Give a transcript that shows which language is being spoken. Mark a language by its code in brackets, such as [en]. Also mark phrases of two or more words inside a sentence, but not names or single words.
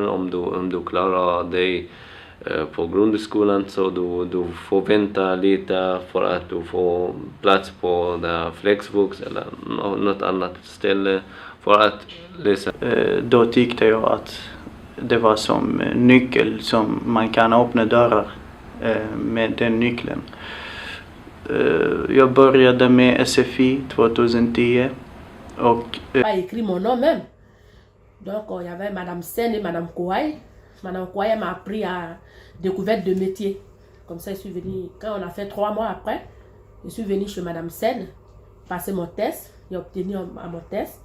[sv] Om du klarar dig på grundskolan så du får vänta lite för att du får plats på Flexvux eller något annat ställe för att läsa. Då tyckte jag att det var som nyckel som man kan öppna dörrar med den nyckeln. Jag började med SFI 2010 och... [fr] Pas écrit mon nom même. Donc il y avait Madame Sen et Madame Kouaï. Madame Kouaï m'a appris à découverte de métier. Comme ça, je suis venue, quand on a fait 3 mois après, je suis venue chez Madame Sen, passer mon test, j'ai obtenu mon test.